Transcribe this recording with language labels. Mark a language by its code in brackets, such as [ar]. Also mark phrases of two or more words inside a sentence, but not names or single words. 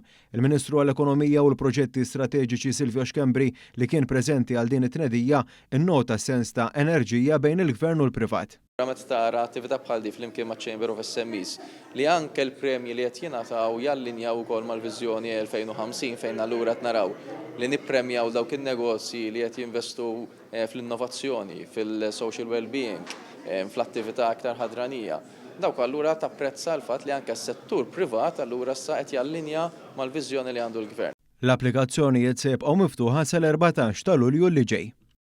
[mt] Il-Ministru għall-Ekonomija u l-Proġetti Strateġiċi Silvio Xkembri li kien preżenti għal din it-tnedija innota sens ta' enerġija bejn il-Gvern u l-privat. Ramet tara attività bħal di flimkien ma' Chamber of SMEs li anke l-premji li qed jingħataw jallinjaw ukoll mal-viżjoni 2050 fejn allura qed naraw li nippremjaw dawk in-negozji li qed jinvestu fl-innovazzjoni, [en] fil-social well-being, [mt] fl-attività aktar ħadranija. Dawk allura tapprezza l-fatt li anke s-settur privat allura issa qed jallinja mal-viżjoni li għandu l-Gvern. L-applikazzjonijiet se jibqgħu miftuħa sal-14 ta' Lulju li ġej.